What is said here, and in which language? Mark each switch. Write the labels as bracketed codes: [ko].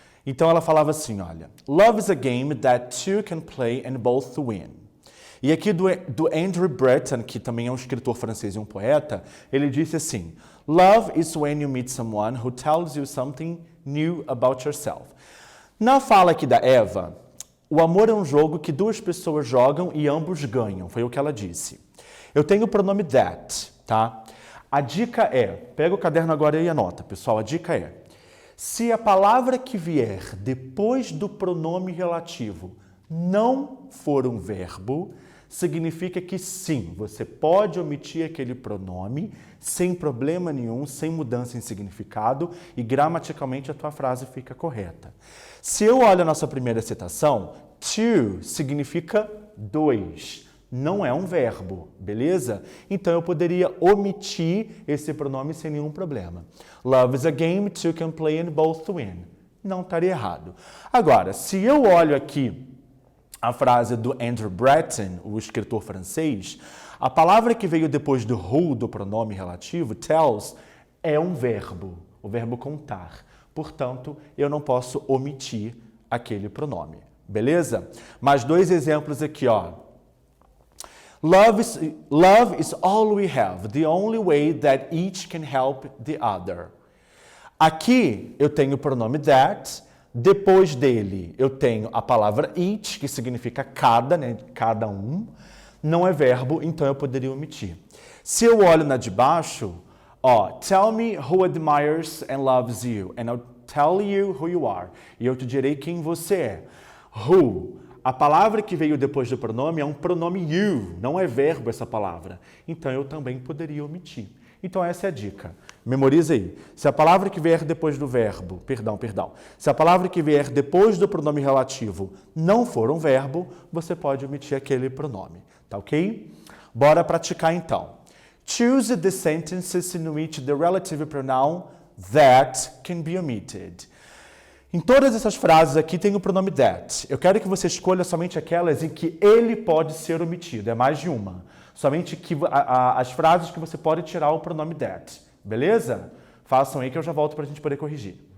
[pt] Então ela falava assim, olha, [en] Love is a game that two can play and both win. [pt] E aqui do Andrew Breton, que também é um escritor francês e um poeta, ele disse assim, [en] Love is when you meet someone who tells you something new about yourself. [pt] Na fala aqui da Eva, o amor é um jogo que duas pessoas jogam e ambos ganham, foi o que ela disse. Eu tenho o pronome that, tá? A dica é, pega o caderno agora e anota, pessoal, a dica é, se a palavra que vier depois do pronome relativo não for um verbo, significa que sim, você pode omitir aquele pronome sem problema nenhum, sem mudança em significado e gramaticalmente a tua frase fica correta. Se eu olho a nossa primeira citação, to significa dois, não é um verbo, beleza? Então eu poderia omitir esse pronome sem nenhum problema. [en] Love is a game two can play and both win. [pt] Não estaria errado. Agora, se eu olho aqui a frase do Andrew Breton, o escritor francês, a palavra que veio depois do who, do pronome relativo, tells, é um verbo, o verbo contar. Portanto, eu não posso omitir aquele pronome, beleza? Mais dois exemplos aqui, ó. [en] Love is all we have, the only way that each can help the other. [pt] Aqui eu tenho o pronome that, depois dele eu tenho a palavra each, que significa cada, né, cada um, não é verbo, então eu poderia omitir. Se eu olho na de baixo, ó, [en] tell me who admires and loves you, and I'll tell you who you are. [pt] E eu te direi quem você é. Who. A palavra que veio depois do pronome é um pronome you, não é verbo essa palavra. Então eu também poderia omitir. Então essa é a dica. Memoriza aí. Se a palavra que vier depois do verbo, se a palavra que vier depois do pronome relativo não for um verbo, você pode omitir aquele pronome, tá ok? Bora praticar então. [en] Choose the sentences in which the relative pronoun that can be omitted. [pt] Em todas essas frases aqui tem o pronome that. Eu quero que você escolha somente aquelas em que ele pode ser omitido. É mais de uma. Somente as frases que você pode tirar o pronome that. Beleza? Façam aí que eu já volto para a gente poder corrigir.